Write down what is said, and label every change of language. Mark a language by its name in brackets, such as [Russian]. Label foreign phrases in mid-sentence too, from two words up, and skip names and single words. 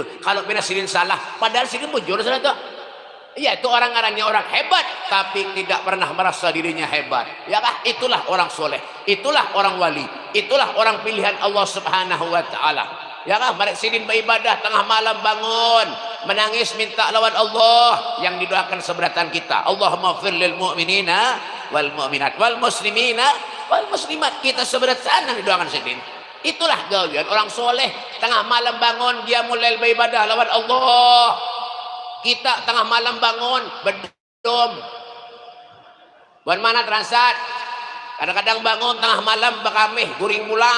[Banjar] Kalau pernah sidin salah, padahal sidin bujur salah tuh. Iya itu orang ngarannya orang hebat, tapi tidak pernah merasa dirinya hebat. Ya kah? Itulah orang soleh. Itulah orang wali. Itulah orang pilihan Allah [Arabic] سبحانه وتعالى. [Banjar] Ya kah? Mereka sidin beribadah tengah malam bangun, menangis minta lawan Allah yang didoakan seberatan kita. [Arabic] اللهم فر للمؤمنين والمؤمنات والمسلمين والمسلمات, [Banjar] kita seberatan yang didoakan sedin. Itulah gawean orang soleh. Tengah malam bangun dia mulai beribadah lawan Allah. Kita tengah malam bangun berdom. Buat mana transat? Kadang-kadang bangun tengah malam bakamih guring mulang.